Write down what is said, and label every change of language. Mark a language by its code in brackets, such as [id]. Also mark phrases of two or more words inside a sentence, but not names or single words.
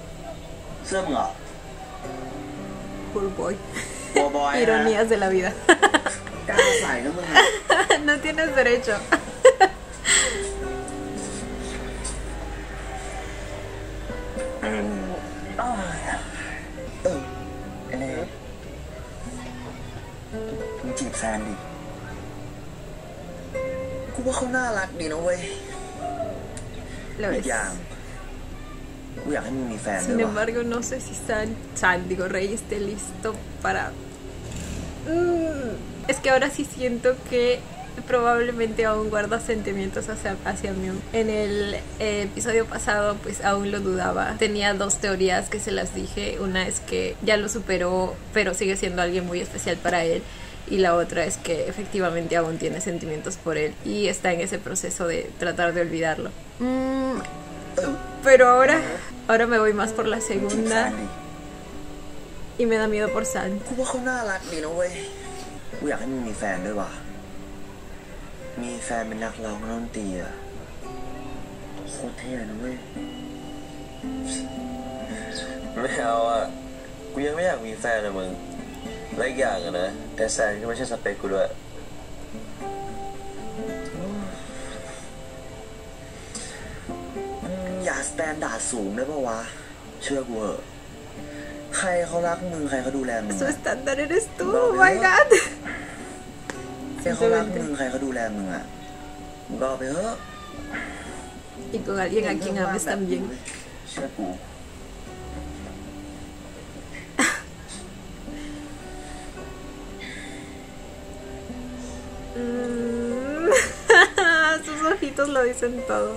[th] เสื้อมึงเหรอ [en] Poor boy. Poor boy, [es] Ironías de la vida. [th] ใส่นะมึง [es] No tienes derecho. [th] ไอ้เล่มึงจีบแซนดิกูว่าเขาน่ารักดีนะเว้ย [es] Lo [th] อี [es] es. [th] กอย่างกูอยากให้มึงมีแฟนด้ [es] Sin [th] วยว่ะ [es] embargo, no sé si digo, Rey esté listo para... Es que ahora sí siento que probablemente aún guarda sentimientos hacia mí. En el episodio pasado pues aún lo dudaba. Tenía dos teorías que se las dije. Una es que ya lo superó, pero sigue siendo alguien muy especial para él. Y la otra es que efectivamente aún tiene sentimientos por él y está en ese proceso de tratar de olvidarlo. Pero ahora me voy más por la [th] จีบแซน [es] segunda [th] ดิ [es] y me da miedo por San. [th] กูว่าเขาน่ารักดีนะเว้ยกูอยากให้มึงมีแฟนด้วยว่ะมีแฟนเป็นนักร้องดนตรีอะโคตรเท่เลยนะเว้ย ไม่เอาอะกูยังไม่อยากมีแฟนนะมึงและอีกอย่างอะนะแต่แซนก็ไม่ใช่สเปคกูด้วยอย่าสแตนดาร์ดสูงได้ปะวะเชื่อกูเหอะใครเขารักมึงใครเขาดูแลมึง [es] Su [th] อะ [es] estándar eres tú, [en] oh my god. [th] ใครเขารักมึงใครเขาดูแลมึงอะมึงก็เอาไปเถอะ [es] Y con alguien a quien ames también. [th] เชื่อกู [es] Sus ojitos lo dicen todo.